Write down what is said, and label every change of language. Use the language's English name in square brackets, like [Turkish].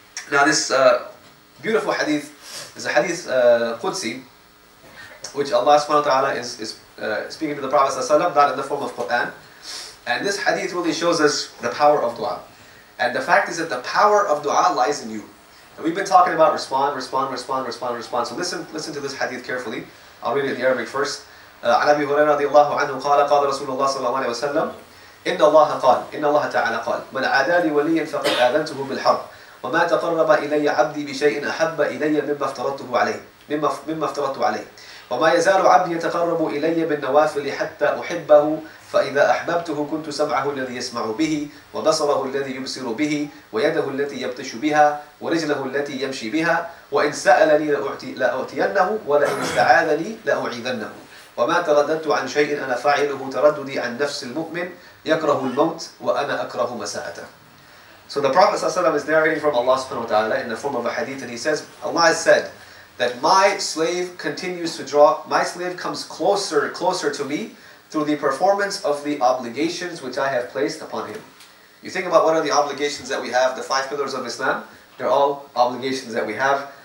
[English] Now this beautiful hadith is a hadith Qudsi, which Allah subhanahu wa ta'ala is speaking to the Prophet ﷺ, not in the form of Quran. And this hadith really shows us the power of dua. And the fact is that the power of dua lies in you. And we've been talking about respond. So listen to this hadith carefully. I'll read it in Arabic first. [Arabic] عن أبي هريرة رضي الله عنه قال قال رسول الله صلى الله عليه وسلم إن الله تعالى قال من عادى لي وليا فقد آذنته بالحرب وما تقرب إلي عبدي بشيء أحب إلي مما افترضت عليه وما يزال عبدي يتقرب إلي بالنوافل حتى أحبه فإذا أحببته كنت سمعه الذي يسمع به وبصره الذي يبصر به ويده التي يبطش بها ورجله التي يمشي بها وإن سألني لأعطينه ولئن استعاذني لأعيذنه وما ترددت عن شيء أنا فاعله ترددي عن نفس المؤمن يكره الموت وأنا أكره مساءته. [English] So the Prophet ﷺ is narrating from Allah subhanahu wa ta'ala in the form of a hadith, and he says, Allah has said that my slave comes closer to me through the performance of the obligations which I have placed upon him. You think about what are the obligations that we have, the 5 pillars of Islam, they're all obligations that we have.